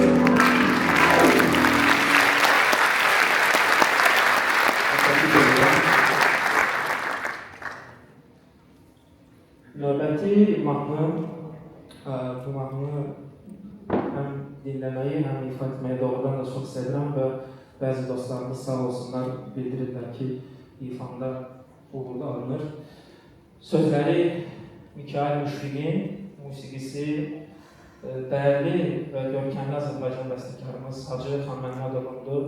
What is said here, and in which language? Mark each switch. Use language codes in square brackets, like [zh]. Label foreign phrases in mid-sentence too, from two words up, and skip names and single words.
[az] Növbəti mahnı, bu mahnı [tr] hem dinlemeyi hem ifa etmeyi [az] doğrudan da çok sevirəm və bəzi dostlarımız sağ olsunlar bildirirlər ki, ifamda uğurlu alınır. Sözləri Mikail Müşfiqin, musiqisi [tr] değerli ve görkemli [az] Azərbaycan bəstəkarımız Hacı Xan Məmmədovundur.